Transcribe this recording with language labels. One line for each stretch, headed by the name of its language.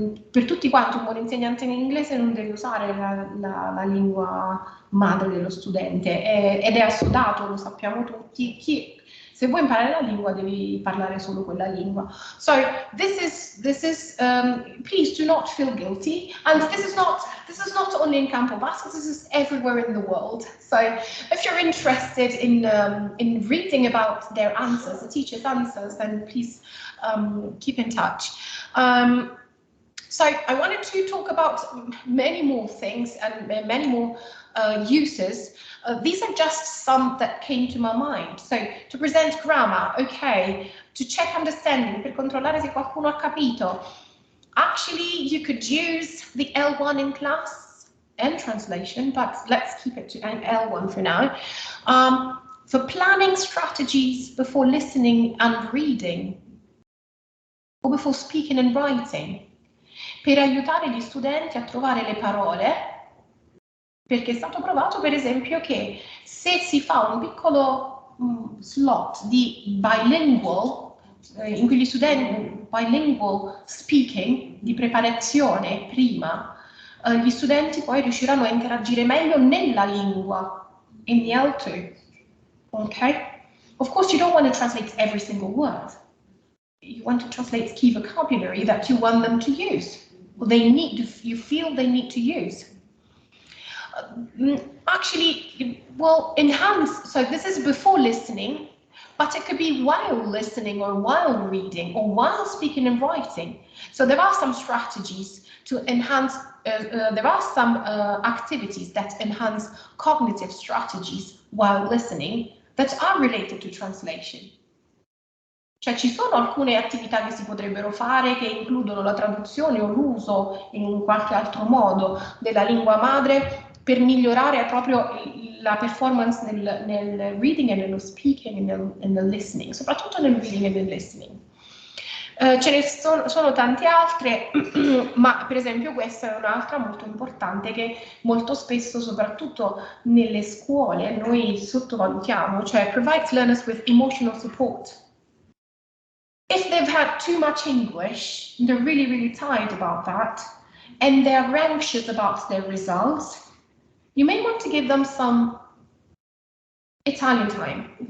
Italian: per tutti quanti un buon insegnante in inglese non deve usare la lingua madre dello studente ed è assodato, lo sappiamo tutti. Se vuoi imparare la lingua devi parlare solo quella lingua.
English: So this is please do not feel guilty, and this is not only in Campobasso, this is everywhere in the world. So if you're interested in reading about their answers, the teachers' answers, then please keep in touch. So I wanted to talk about many more things and many more uses. These are just some that came to my mind. So to present grammar, okay. To check understanding,
Italian: per controllare se qualcuno ha capito.
English: Actually, you could use the L1 in class and translation, but let's keep it to L1 for now. For planning strategies before listening and reading, or before speaking and writing,
Italian: per aiutare gli studenti a trovare le parole, perché è stato provato per esempio che se si fa un piccolo slot di bilingual, in cui gli studenti
English: bilingual speaking,
Italian: di preparazione prima, gli studenti poi riusciranno a interagire meglio nella lingua,
English: in the L2,
Italian: okay? Of course you don't want to translate every single word. You want to translate key vocabulary that you want them to use, or you feel they need to use. Actually, will enhance, so this is before listening, but it could be while listening or while reading or while speaking and writing. So there are some strategies to enhance, there are some activities that enhance cognitive strategies while listening that are related to translation. Cioè ci sono alcune attività che si potrebbero fare che includono la traduzione o l'uso in qualche altro modo della lingua madre per migliorare proprio la performance nel reading e nello speaking e nel listening, soprattutto nel reading e nel listening. Ce ne sono tante altre, ma per esempio questa è un'altra molto importante che molto spesso, soprattutto nelle scuole, noi sottovalutiamo, cioè
English: provides learners with emotional support. If they've had too much English, they're really, really tired about that, and they're anxious about their results, you may want to give them some Italian time.